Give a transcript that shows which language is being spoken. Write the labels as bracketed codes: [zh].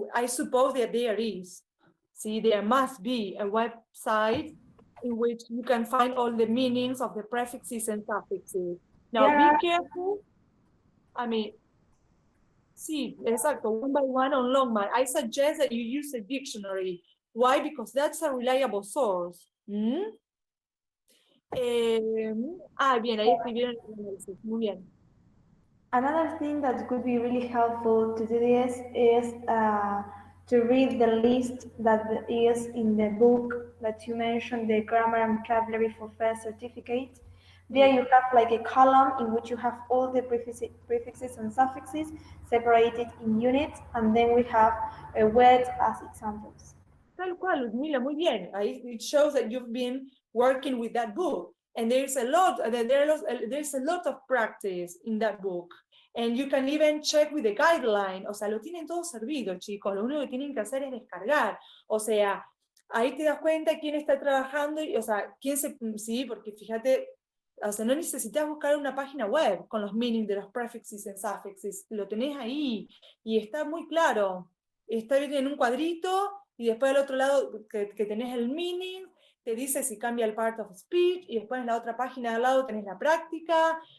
[en] I suppose that there is. See, there must be a website in which you can find all the meanings of the prefixes and suffixes. Now, be careful. I mean, [es] Sí, exacto, [en] one by one on Longman. I suggest that you use a dictionary. Why? Because that's a reliable source. ¿Mm? [es] Bien, ahí escribieron el análisis. Muy bien. [en] Another thing that could be really helpful to do this is to read the list that is in the book that you mentioned, the Grammar and Vocabulary for First Certificate. There you have like a column in which you have all the prefixes and suffixes separated in units, and then we have words as examples. [es] Tal cual, Ludmila, muy bien. [en] It shows that you've been working with that book. And there's a lot of practice in that book. And you can even check with the guideline. [es] O sea, lo tienen todo servido, chicos. Lo único que tienen que hacer es descargar. O sea, ahí te das cuenta quién está trabajando, o sea, sí, porque fíjate, o sea, no necesitas buscar una página web con los meanings de los prefixes y suffixes. Lo tenés ahí y está muy claro. Está bien en un cuadrito y después al otro lado que tenés el meaning, te dice si cambia el part of speech, y después en la otra página de al lado tenés la práctica.